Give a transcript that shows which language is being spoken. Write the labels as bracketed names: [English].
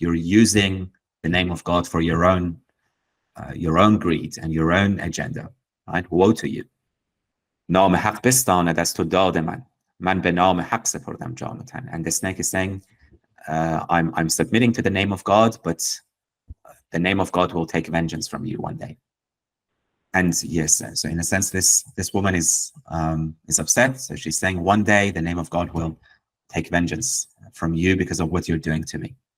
[English] You're using the name of God for your own greed and your own agenda, right? Woe to you. [Persian] نام حق بستاند از تو داد من به نام حق سپردم جانتن. [English] And the snake is saying, I'm submitting to the name of God, but the name of God will take vengeance from you one day. And yes, so in a sense, this woman is upset. So she's saying one day the name of God will take vengeance from you because of what you're doing to me.